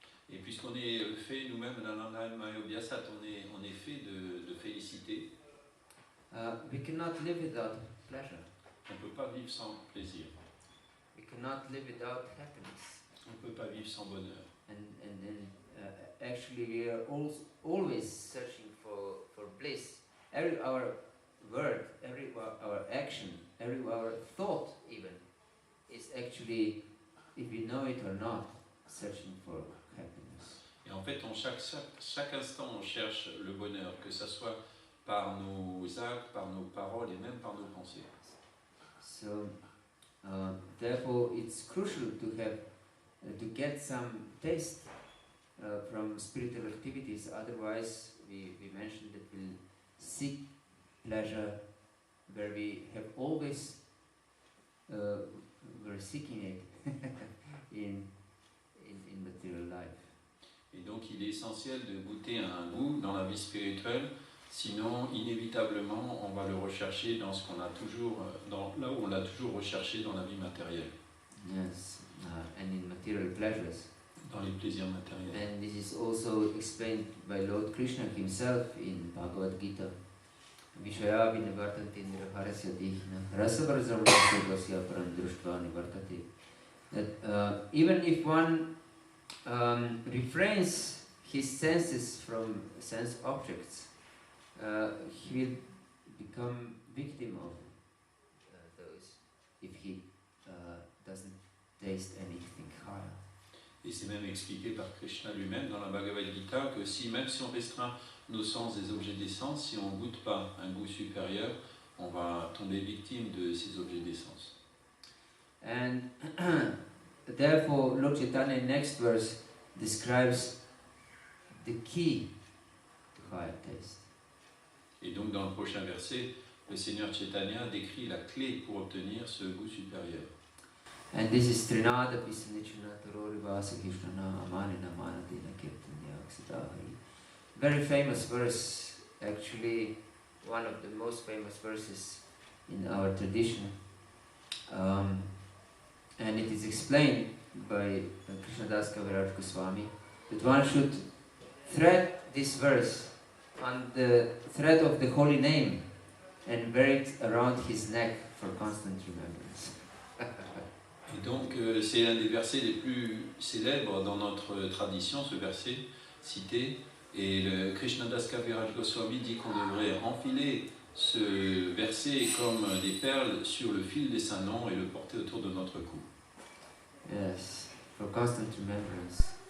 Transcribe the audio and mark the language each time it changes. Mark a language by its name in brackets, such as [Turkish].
[French] Et puisqu'on est fait nous-mêmes dans l'Ananda Mayapur, on est fait de félicité. [English] We cannot live without pleasure. [French] On ne peut pas vivre sans plaisir. [English] We cannot live without happiness. [French] On ne peut pas vivre sans bonheur. [English] And then actually we are always searching for bliss. Every our word, every our action, every our thought even is actually, if we know it or not, searching for happiness. [French] Et en fait, chaque instant, on cherche le bonheur, que ce soit par nos actes, par nos paroles et même par nos pensées. [English] So, therefore, it's crucial to have to get some taste from spiritual activities. Otherwise, we mentioned that we'll seek pleasure where we have always we're seeking it in material life. [French] Et donc, il est essentiel de goûter un goût dans la vie spirituelle. Sinon, inévitablement, on va le rechercher dans ce qu'on a toujours, là où on l'a toujours recherché dans la vie matérielle. [English] Yes, and in material pleasures. [French] Dans les plaisirs matériels. [English] And this is also explained by Lord Krishna himself in Bhagavat Gita. [Sanskrit] Vishaya vinivartanti niraharasya dihna rasavarasya parandruštva nivartati. [English] That even if one refrains his senses from sense objects, he will become victim of those if he doesn't taste anything higher. [French] Et c'est même expliqué par Krishna lui-même dans la Bhagavad Gita que même si on restreint nos sens des objets des sens, si on ne goûte pas un goût supérieur, on va tomber victime de ces objets des sens. [English] And therefore, Lord Chaitanya in next verse describes the key to higher taste. [French] Et donc dans le prochain verset, le Seigneur Chaitanya décrit la clé pour obtenir ce goût supérieur. [Sanskrit] And this is Trinada Pisanichana Tarorivasa Kishnana Amanina Manadina Kirtanya Aksadahari. [English] Very famous verse, actually one of the most famous verses in our tradition. And it is explained by Krishnadas Kaviraj Goswami that one should thread this verse on the thread of the holy name and wear it around his neck for constant remembrance. [French] Et donc c'est l'un des versets les plus célèbres dans notre tradition, ce verset cité. Et le Krishnadas Kaviraj Goswami dit qu'on devrait enfiler ce verset comme des perles sur le fil des saints noms et le porter autour de notre cou. [English] Yes, for constant remembrance.